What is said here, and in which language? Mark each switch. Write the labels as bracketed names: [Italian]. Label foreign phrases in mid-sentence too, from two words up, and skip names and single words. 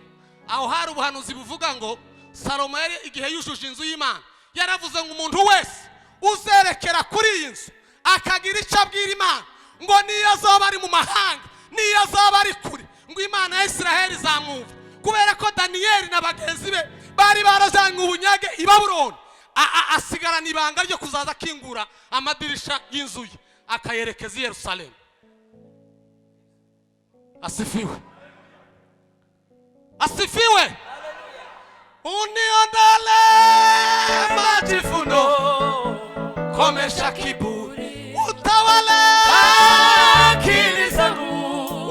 [Kinyarwanda] Aho hari ubuhanuzi buvuga ngo Salomo yari igihe yujuje inzu y'Imana yaravuze ngo umuntu wese uzerekera kuri iyi nzu akagira icyo abwira Imana, ngo niyo azaba ari mu mahanga, niyo azaba ari kure, ngo Imana ya Israheli izamwumva. Kubera ko Daniel na bagenzi be bari barazanywe ubunyage i Babuloni, asigarana ibanga ryo kuzaza akingura amadirisha y'inzu ye akayerekeza i Yerusalemu. [Swahili] Asifiwe. Asifiwe. Uniondole majivuno, komesha kiburi, utawale akili zangu,